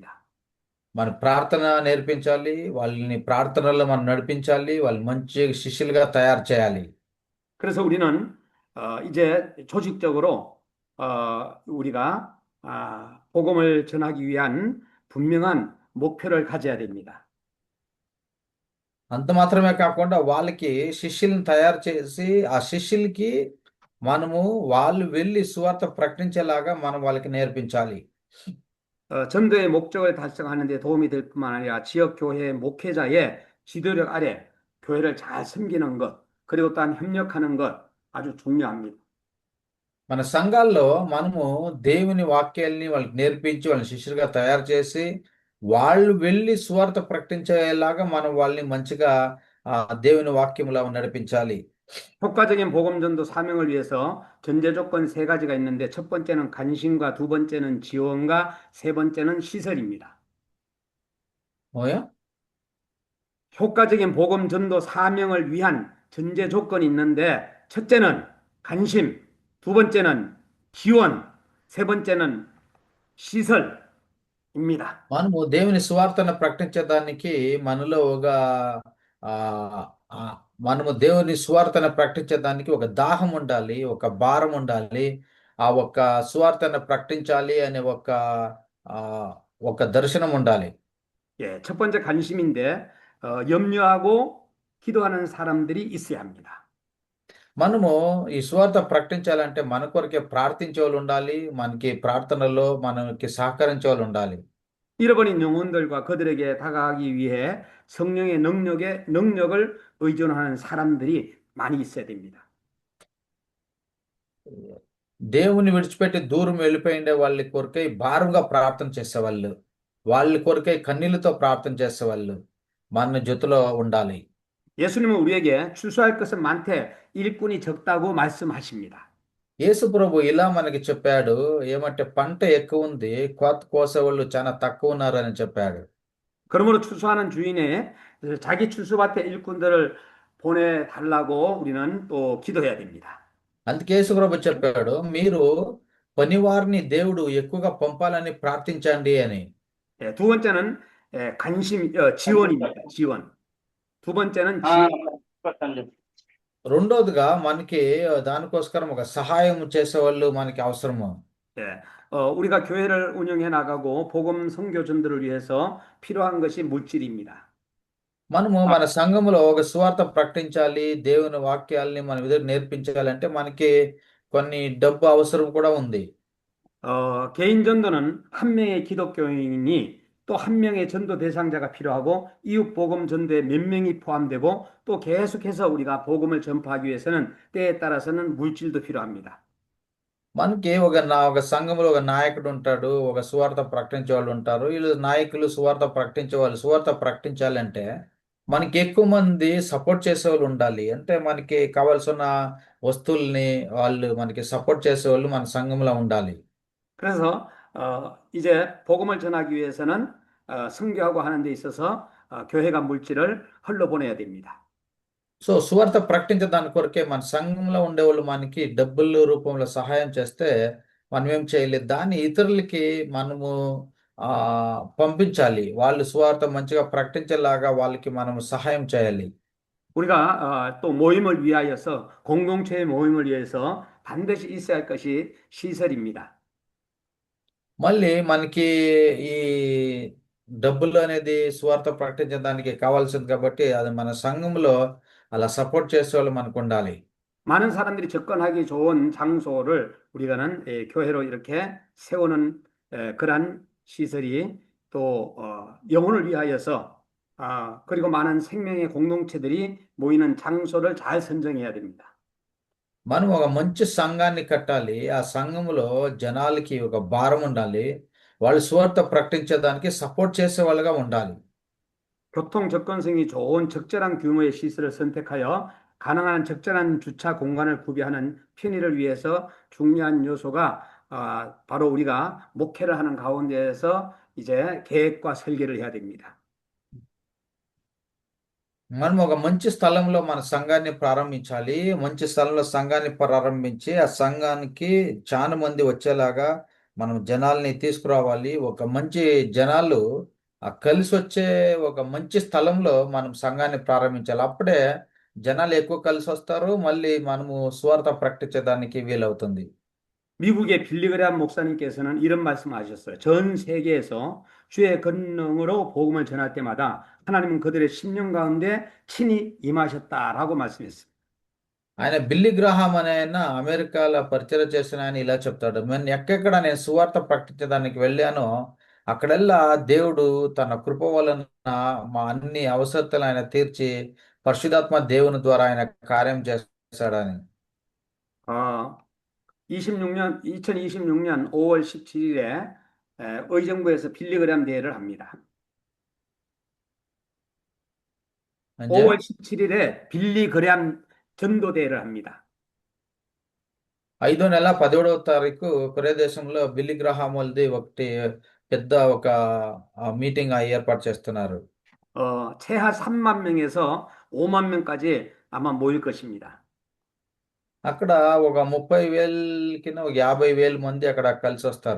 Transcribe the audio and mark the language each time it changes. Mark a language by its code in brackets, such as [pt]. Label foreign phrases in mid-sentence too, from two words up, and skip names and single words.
[te] మన ప్రార్థన నేర్పించాలి. వాళ్ళని ప్రార్థనలో మనం నడిపించాలి. వాళ్ళు మంచి శిష్యులుగా తయారు చేయాలి. [ko] 그래서 우리는 이제 조직적으로 우리가 복음을 전하기 위한 분명한 목표를 가져야 됩니다. [te] అంత మాత్రమే కాకుండా వాళ్ళకి శిష్యులను తయారు చేసి ఆ శిష్యులకి మనము వాళ్ళు వెళ్ళి సువార్త ప్రకటించేలాగా మనం వాళ్ళకి నేర్పించాలి. [ko] 전도의 목적을 달성하는 데 도움이 될 뿐만 아니라 지역 교회 목회자의 지도력 아래 교회를 잘 섬기는 것, 그리고 또한 협력하는 것 아주 중요합니다. [te] మన సంఘాల్లో మనము దేవుని వాక్యాల్ని వాళ్ళకి నేర్పించి వాళ్ళని శిష్యులుగా తయారు చేసి వాళ్ళు వెళ్ళి సువార్త ప్రకటించేలాగా మనం వాళ్ళని మంచిగా దేవుని వాక్యంలో నడిపించాలి. [ko] 효과적인 복음 전도 사명을 위해서 전제 조건 세 가지가 있는데 첫 번째는 관심과 두 번째는 지원과 세 번째는 시설입니다. 뭐요? 효과적인 복음 전도 사명을 위한 전제 조건이 있는데 첫째는 관심, 두 번째는 지원, 세 번째는 시설입니다. [te] మనము దేవుని సువార్తను ప్రకటించడానికి మనలో ఒక ఆ ఆ, మనము దేవుని సువార్తను ప్రకటించడానికి ఒక దాహం ఉండాలి, ఒక భారం ఉండాలి. ఆ ఒక్క సువార్తను ప్రకటించాలి అనే ఆ ఒక దర్శనం ఉండాలి. [ko] 예, 첫 번째 관심인데 염려하고 기도하는 사람들이 있어야 합니다. [te] మనము ఈ సువార్త ప్రకటించాలంటే మన కొరకే ప్రార్థించే వాళ్ళు ఉండాలి. మనకి ప్రార్థనలో మనకి సహకరించే వాళ్ళు ఉండాలి. [ko] 잃어버린 영혼들과 그들에게 다가가기 위해 성령의 능력을 의존하는 사람들이 많이 있어야 됩니다. [te] దేవుని విడిచిపెట్టి దూరం వెళ్ళిపోయిండే వాళ్ళ కొరకై భారంగా ప్రార్థన చేసేవాళ్ళు, వాళ్ళ కొరకై కన్నీళ్లతో ప్రార్థన చేసేవాళ్ళు మన జొత్తులో ఉండాలి. [ko] 예수님은 우리에게 추수할 것은 많되 일꾼이 적다고 말씀하십니다. [te] యేసు ప్రభు ఇలా మనకి చెప్పాడు, ఏమంటే పంట ఎక్కువ ఉంది, కోత కోసేవాళ్ళు చాలా తక్కువ ఉన్నారని చెప్పాడు. [ko] 그러므로 추수하는 주인의 자기 추수밭의 일꾼들을 보내달라고 우리는 또 기도해야 됩니다. [te] అందుకే యేసుప్రభు చెప్పాడు, మీరు పనివారిని దేవుడు ఎక్కువగా పంపాలని ప్రార్థించండి అని. [ko] 예, 두 번째는 지원입니다. 지원. 두 번째는 ఆ, 지원. [te] చెప్పండి. రెండోదిగా మనకి దానికోసం ఒక సహాయం చేసేవాళ్ళు మనకి అవసరము. [ko] 예, 우리가 교회를 운영해 나가고 복음 선교 전도를 위해서 필요한 것이 물질입니다. [te] మనము మన సంఘములో ఒక సువార్త ప్రకటించాలి, దేవుని వాక్యాల్ని మన ఎదురు నేర్పించాలంటే మనకి కొన్ని డబ్బు అవసరం కూడా ఉంది. [ko] 개인 전도는 한 명의 기독교인이 또 한 명의 전도 대상자가 필요하고 이웃 복음 전도에 몇 명이 포함되고 또 계속해서 우리가 복음을 전파하기 위해서는 때에 따라서는 물질도 필요합니다. [te] మనకి ఒక సంఘంలో ఒక నాయకుడు ఉంటాడు, ఒక సువార్త ప్రకటించే వాళ్ళు ఉంటారు. వీళ్ళు నాయకులు సువార్త ప్రకటించే వాళ్ళు సువార్త ప్రకటించాలంటే మనకి ఎక్కువ మంది సపోర్ట్ చేసేవాళ్ళు ఉండాలి. అంటే మనకి కావాల్సిన వస్తువుల్ని వాళ్ళు మనకి సపోర్ట్ చేసేవాళ్ళు మన సంఘంలో ఉండాలి. [ko] 그래서 이제 복음을 전하기 위해서는 선교하고 하는 데 있어서 교회가 물질을 흘러보내야 됩니다. [te] సో సువార్త ప్రకటించడానికి కొరకే మన సంఘంలో ఉండేవాళ్ళు మనకి డబ్బుల రూపంలో సహాయం చేస్తే మనం ఏం చేయలేదు. దాన్ని ఇతరులకి మనము పంపించాలి. వాళ్ళు సువార్త మంచిగా ప్రకటించేలాగా వాళ్ళకి మనము సహాయం చేయాలి. [ko] 우리가 또 모임을 위하여서 공동체의 모임을 위해서 반드시 있어야 할 것이 시설입니다. [te] మళ్ళీ మనకి ఈ డబ్బులు అనేది సువార్త ప్రకటించడానికి కావాల్సింది కాబట్టి అది మన సంఘంలో అలా సపోర్ట్ చేసే వాళ్ళు మనకు ఉండాలి. [ko] 많은 사람들이 접근하기 좋은 장소를 우리가는 교회로 이렇게 세우는 그러한 시설이 또 영혼을 위하여서 그리고 많은 생명의 공동체들이 모이는 장소를 잘 선정해야 됩니다. [te] మనం ఒక మంచి సంఘాన్ని కట్టాలి. ఆ సంఘములో జనాలకి ఒక భారం ఉండాలి. వాళ్ళు సువార్త ప్రకటించేదానికి సపోర్ట్ చేసే వాళ్ళుగా ఉండాలి. [ko] 교통 접근성이 좋은 적절한 규모의 시설을 선택하여 가능한 적절한 주차 공간을 구비하는 편의를 위해서 중요한 요소가 바로 우리가 목회를 하는 가운데에서 이제 계획과 설계를 해야 됩니다. [te] మనం ఒక మంచి స్థలంలో మన సంఘాన్ని ప్రారంభించాలి. మంచి స్థలంలో సంఘాన్ని ప్రారంభించి ఆ సంఘానికి చాలా మంది వచ్చేలాగా మనం జనాల్ని తీసుకురావాలి. ఒక మంచి జనాలు కలిసి వచ్చే ఒక మంచి స్థలంలో మనం సంఘాన్ని ప్రారంభించాలి. అప్పుడే జనాలు ఎక్కువ కలిసి వస్తారు. మళ్ళీ మనము సువార్త ప్రకటించడానికి వీలవుతుంది. [ko] 미국의 빌리그레함 목사님께서는 이런 말씀하셨어요. 전 세계에서 주의 권능으로 복음을 전할 때마다 하나님은 그들의 심령 가운데 친히 임하셨다라고 말씀했습니다. [te] ఆయన బిల్లీ గ్రాహాం అనే ఆయన అమెరికాలో పరిచయం చేసిన ఆయన ఇలా చెప్తాడు, నేను ఎక్కడెక్కడ నేను సువార్త ప్రకటించడానికి వెళ్ళానో అక్కడెల్లా దేవుడు తన కృప వలన మా అన్ని అవసరతలు ఆయన తీర్చి పరిశుధాత్మ దేవుని ద్వారా ఆయన కార్యం చేశాడని. [ko] 2026년 5월 17일에 의정부에서 빌리그레함 대회를 합니다. [te] అంటే [ko] 5월 17일에 빌리그레함 전도 대회를 합니다. [te] 5వ నెల 17వ తారీఖు కొరియా దేశంలో బిల్లీ గ్రాహాం వాళ్ళది ఒకటి పెద్ద ఒక మీటింగ్ ఏర్పాటు చేస్తున్నారు. [ko] 최하 3만 명에서 5만 명까지 아마 모일 것입니다. [te] అక్కడ ఒక 30,000కి ఒక 50,000 మంది అక్కడ కలిసి వస్తారు.